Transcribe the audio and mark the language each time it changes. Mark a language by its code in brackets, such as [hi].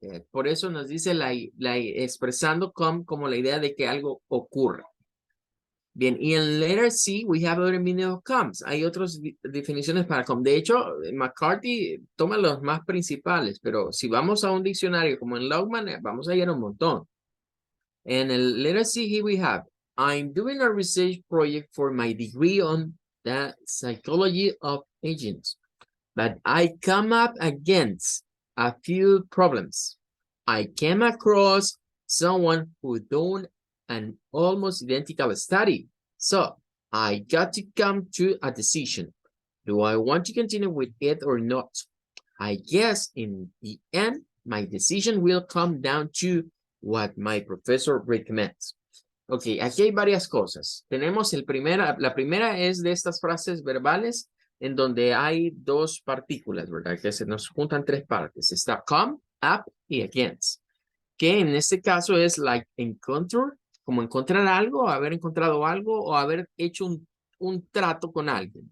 [es] Por eso nos dice expresando come como la idea de que algo ocurre. Bien, y en [en] letter C, we have other meaning of comes. [es] Hay otras definiciones para come. De hecho, McCarthy toma los más principales, pero si vamos a un diccionario como en Logman, vamos a hallar un montón. En el [en] letter C, here we have, I'm doing a research project for my degree on the psychology of agents, but I come up against a few problems. I came across someone who done an almost identical study. So I got to come to a decision. Do I want to continue with it or not? I guess in the end, my decision will come down to what my professor recommends. [es] Ok, aquí hay varias cosas. Tenemos la primera es de estas frases verbales en donde hay dos partículas, ¿verdad? Que se nos juntan tres partes. Está come, up y against. Que en este caso es [en] like encounter, [es] como encontrar algo, haber encontrado algo o haber hecho un trato con alguien.